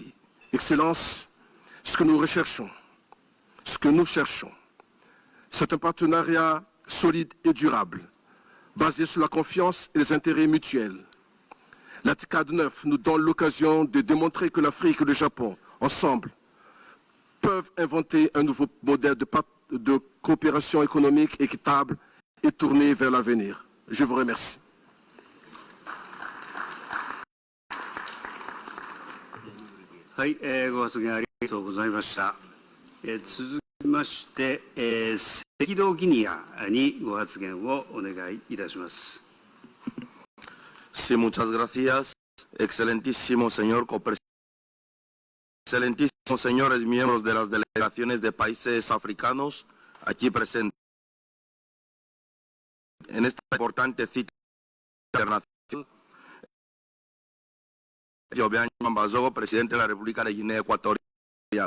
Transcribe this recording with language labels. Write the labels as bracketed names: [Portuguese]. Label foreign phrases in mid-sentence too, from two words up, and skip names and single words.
[French] Excellence, ce que nous recherchons, ce que nous cherchons, c'est un partenariat solide et durable, basé sur la confiance et les intérêts mutuels. La TICAD 9 nous donne l'occasion de démontrer que l'Afrique et le Japon, ensemble, peuvent inventer un nouveau modèle de coopération économique équitable et tourné vers l'avenir. Je vous remercie. [Japanese] はい、ご発言ありがとうございました。続きまして、赤道ギニアにご発言をお願いいたします。 [Spanish] Sí, muchas gracias. Excelentísimo señor copresidente, excelentísimos señores miembros de las delegaciones de países africanos aquí presentes. En esta importante cita internacional, Yobian Mambazogo, presidente de la República de Guinea Ecuatorial.